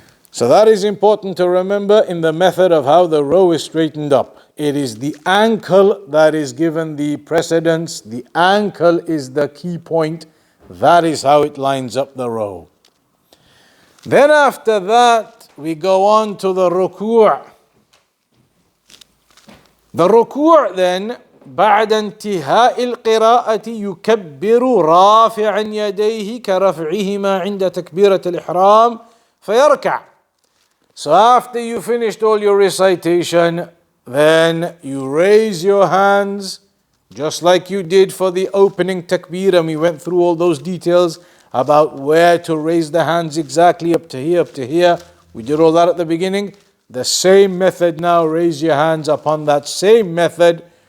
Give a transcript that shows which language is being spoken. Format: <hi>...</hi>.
<en>So that is important to remember in the method of how the row is straightened up. It is the ankle that is given the precedence. The ankle is the key point. That is how it lines up the row. Then after that, we go on to the ruku'. The ruku' then,</en> <ar>بعد انتهاء القراءة يكبر رافعا يديه كرفعهما عند تكبيرة الإحرام فيركع.</ar> <en>So after you finished all your recitation, then you raise your hands just like you did for the opening takbir, and we went through all those details about where to raise the hands exactly, up to here, up to here. We did all that at the beginning. The same method now, raise your hands upon that same method.</en>